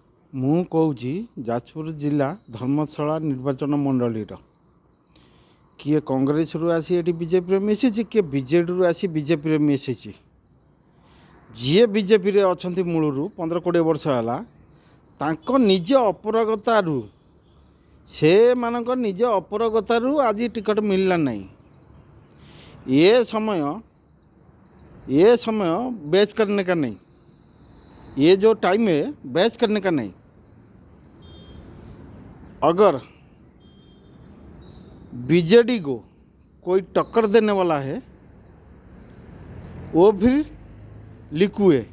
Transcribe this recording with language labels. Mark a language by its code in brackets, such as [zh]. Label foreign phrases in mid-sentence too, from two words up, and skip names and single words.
[or] ମୁଁ କହୁଛି ଯାଜପୁର ଜିଲ୍ଲା ଧର୍ମଶାଳା ନିର୍ବାଚନ ମଣ୍ଡଳୀର କିଏ କଂଗ୍ରେସରୁ ଆସି ଏଠି ବିଜେପିରେ ମିଶିଛି, କିଏ ବିଜେଡ଼ିରୁ ଆସି ବିଜେପିରେ ମିଶିଛି। ଯିଏ ବିଜେପିରେ ଅଛନ୍ତି ମୂଳରୁ 15-20 ବର୍ଷ ହେଲା, ତାଙ୍କ ନିଜ ଅପାରଗତାରୁ ସେମାନଙ୍କ ନିଜ ଅପାରଗତାରୁ ଆଜି ଟିକଟ ମିଳିଲା ନାହିଁ। [hi] ये समय बहस करने का नहीं, ये जो टाइम है बहस करने का नहीं। अगर बीजेडी को कोई टक्कर देने वाला है, वो फिर लिक्यू है।